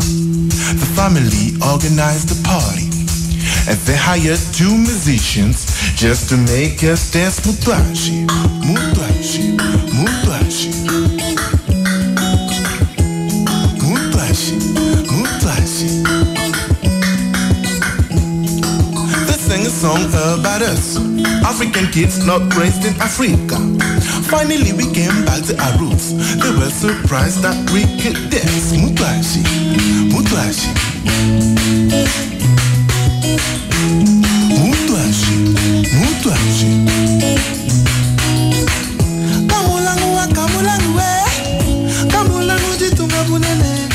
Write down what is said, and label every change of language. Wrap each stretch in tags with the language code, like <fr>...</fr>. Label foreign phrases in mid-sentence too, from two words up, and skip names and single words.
<en>The family organized the party, and they hired 2 musicians just to make us dance Mutwashi, Mutwashi, Mutwashi, Mutwashi, Mutwashi. They sang a song about us, African kids not raised in Africa. Finally we came back to our roots. They were surprised that we could dance Mutwashi, Mutwashi, Mutwashi, Mutwashi.</en> <lua>Kamulangu wa kamulangu we, kamulangu jitunga bunene.</lua>